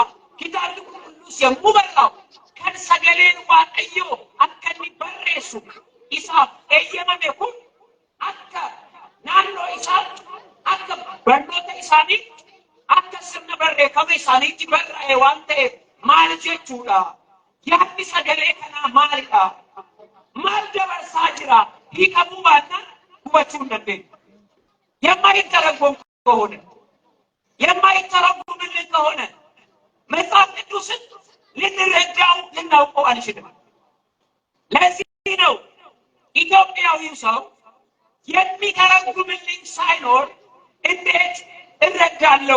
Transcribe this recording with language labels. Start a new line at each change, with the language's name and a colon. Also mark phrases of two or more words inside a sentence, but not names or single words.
Oromo: Kitaabni qulqulluus yommuu barraa'u kan sagaleen Waaqayyoo akka inni barreessu isaaf eeyyamame kun akka naannoo isaatti, akka barnoota isaaniitti, akka sirna barreeffama isaaniitti barraa'e waan ta'eef maal jechuudha? Yaadni sagalee kanaa maalidha? Maal dabarsaa jira? Hiikamuu baannaan hubachuu hin dandeenyu.
Amharic: የማይተረጎም ከሆነ የማይተረጎምልን ከሆነ መጽሐፍ ቅዱስን ልንረዳው ልናውቀው አንችልም። ለዚህ ነው ኢትዮጵያዊው ሰው የሚተረጉምልኝ ሳይኖር እንዴት እረዳለሁ?